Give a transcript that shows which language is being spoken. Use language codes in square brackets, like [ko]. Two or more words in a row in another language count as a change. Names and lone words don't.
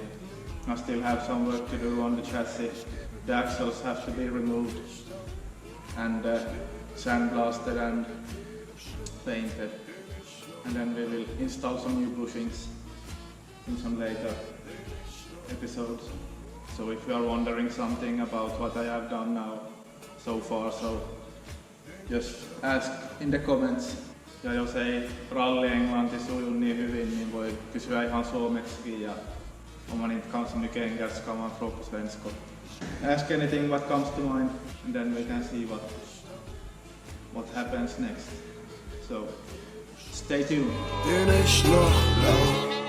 [en] I still have some work to do on the chassis. The axles have to be removed and sandblasted and painted. And then we will install some new bushings in some later episodes. So if you are wondering something about what I have done now so far, so just ask in the comments. [fi] Ja jos ei ralli-englanti suju niin hyvin, niin voi kysyä ihan suomeksikin ja [sv] om man inte kan så mycket engelska kan man fråga på svenska. [en] Ask anything what comes to mind and then we can see what happens next. So stay tuned.